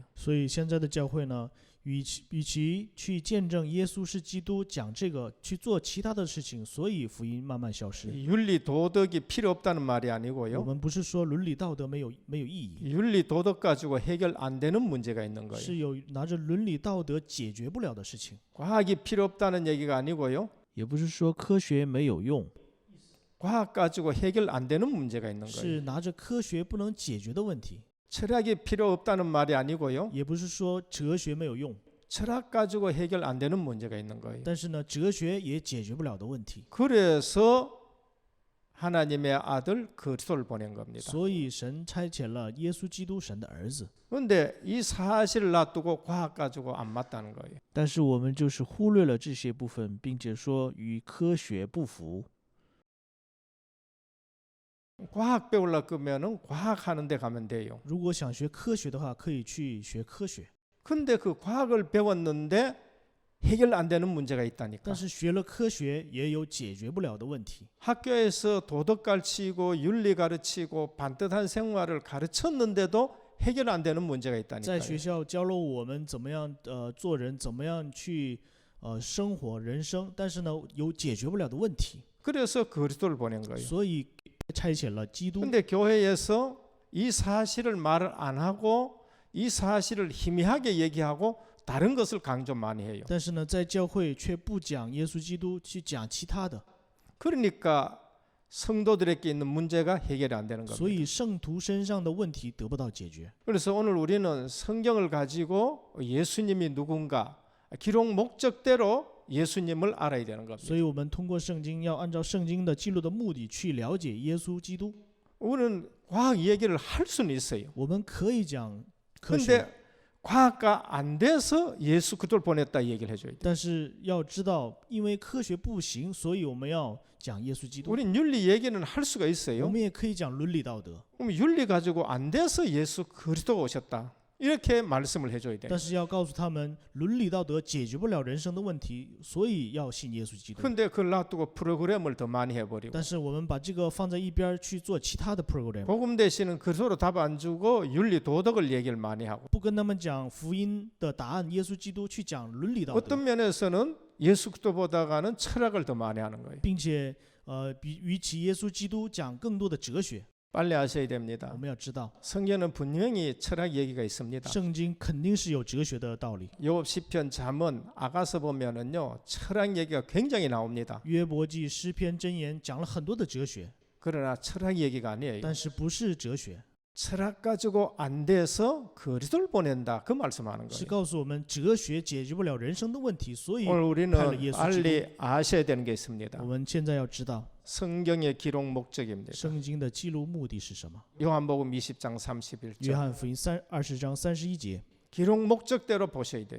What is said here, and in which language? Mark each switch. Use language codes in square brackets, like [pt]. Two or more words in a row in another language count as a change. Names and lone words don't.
[zh] 所以现在的教会呢，与其去见证耶稣是基督，讲这个去做其他的事情，所以福音慢慢消失。 [ko] 윤리 도덕이 필요 없다는 말이 [zh] 我 [ko] 아니고요. [zh] 们不是说伦理道德没有意义， [ko] 윤리 도덕 가지고 해결 안 되는 문제가 있는 [zh] 是 [ko] 거예요. [zh] 有拿着伦理道德解决不了的事情。 [ko] 과학이 필요 없다는 얘기가 아니고요. [zh] 也不是说科学没有用， [ko] 과학 가지고 해결 안 되는 문제가 있는 거예요. [zh] 是拿着科学不能解决的问题， [ko] 철학이 필요 없다는 말이 아니고요. [zh] 也不是说哲学没有用， [ko] 철학 가지고 해결 안 되는 문제가 있는 거예요. [zh] 但是呢，哲学也解决不了的问题。 [ko] 그래서 하나님의 아들 그리스도를 보낸 겁니다. [zh] 所以神差遣了耶稣基督，神的儿子。 [ko] 그런데 이 사실을 놔두고 과학 가지고 안 맞다는 거예요. [zh] 但是我们就是忽略了这些部分，并且说与科学不符。 [ko] 과학 배우려 그러면은 과학 하는 데 가면 돼요. [zh] 如果想学科学的话，可以去学科学。 [ko] 근데 그 과학을 배웠는데 해결 안 되는 문제가 있다니까. [zh] 但是学了科学也有解决不了的问题。 [ko] 학교에서 도덕 가르치고 윤리 가르치고 반듯한 생활을 가르쳤는데도 해결 안 되는 문제가 [zh] 在 [ko] 있다니까요. [zh] 学校教了我们怎么样做人，怎么样去生活人生，但是呢有解决不了的问题， [ko] 그래서 그리스도를 보낸 거예요. [zh] 所以差遣了基督。 [ko] 근데 교회에서 이 사실을 말을 안 하고 이 사실을 희미하게 얘기하고 다른 것을 강조 많이 해요. [zh] 但是呢，在教会却不讲耶稣基督，去讲其他的， [ko] 그러니까 성도들에게 있는 문제가 해결이 안 되는 [zh] 所 [ko] 겁니다. [zh] 以圣徒身上的问题得不到解决。 [ko] 그래서 오늘 우리는 성경을 가지고 예수님이 누군가 기록 목적대로 예수님을 알아야 되는 겁니다. [zh] 所以我们通过圣经，要按照圣经的记录的目的去了解耶稣基督。 [ko] 우리는 과학 얘기를 할 수는 있어요. [zh] 我们可以讲科学， [ko] 근데 과학가 안 돼서 예수 그리스도를 보냈다 이 얘기를 해줘야 돼요. [zh] 但是要知道，因为科学不行，所以我们要讲耶稣基督。 [ko] 우린 윤리 얘기는 할 수가 [zh] 我 [ko] 있어요. [zh] 们也可以讲伦理道德， [ko] 그럼 윤리 가지고 안 돼서 예수 그리스도가 오셨다. 이렇게 말씀을 해줘야 돼요. [zh] 但是要告诉他们，伦理道德解决不了人生的问题，所以要信耶稣基督。 [ko] 근데 그걸 놔두고 프로그램을 더 많이 해버리고 [zh] 但是我们把这个放在一边去做其他的 program， [ko] 복음 대신은 그리스도로 답 안 주고 윤리 도덕을 얘기를 많이 하고 [zh] 不跟他们讲福音的答案，耶稣基督去讲伦理道德， [ko] 어떤 면에서는 예수 그리스도보다가는 철학을 더 많이 하는 거예요. [zh] 并且与其耶稣基督讲更多的哲学。 [ko] 빨리 아셔야 [zh] 我 [ko] 됩니다. [zh] 们要知道， [ko] 성경은 분명히 철학 얘기가 있습니다. [zh] 圣经肯定是有哲学的道理。 [ko] 욥 시편 잠언 아가서 보면은요 철학 얘기가 굉장히 나옵니다. [zh] 约伯记、诗篇、箴言讲了很多的哲学， [ko] 그러나 철학 얘기가 아니에요. [zh] 但是不是哲学， [ko] 철학 가지고 안 돼서 그리스도를 보낸다 그 말씀하는 [zh] 是 [ko] 거예요. [zh] 告诉我们哲学解决不了人生的问题，所以 [ko] 오늘 우리는 팔로 예수 빨리 아셔야 되는 게 있습니다. [zh] 我们现在要知道 [ko] 성경의 기록 목적입니다. [zh] 圣经的记录目的是什么。 [ko] 요한복음 20장 [zh] 约 [ko] 31절 [zh] 翰福音20章31节， [ko] 기록 목적대로 보셔야 돼요.